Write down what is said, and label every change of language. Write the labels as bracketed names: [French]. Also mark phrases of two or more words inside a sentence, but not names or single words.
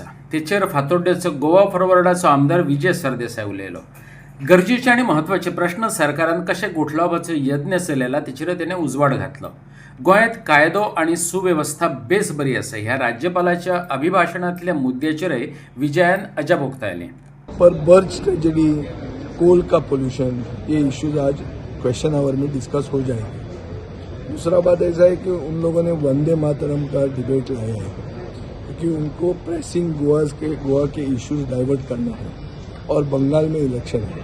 [Konkani] तेचेर फातोड्डेचो गोवा फॉरवर्डाचो आमदार विजय सरदेसाय उलयलो. गरजेचे आणि महत्वाचे प्रश्न सरकारान कशे गोठलावपाचो यत्न चलयला तेचेर तेणें उजवाड घातलो. गोंयांत कायदो आणि सुवेवस्था बेस बरी आसा ह्या राज्यपालाच्या अभिभाशणांतल्या मुद्द्याचेरय विजयान अजाप उक्तायलें. [Hindi] पर [English] bridge tragedy, [Hindi] कोल का पोल्यूशन, ये इश्यूज आज [English] question hour [Hindi] में डिस्कस हो जाएंगे. दूसरा बात ऐसा है कि उन लोगों ने वंदे मातरम का डिबेट लाया है क्योंकि उनको प्रेसिंग गोवा के इश्यूज डाइवर्ट करना है और बंगाल में इलेक्शन है.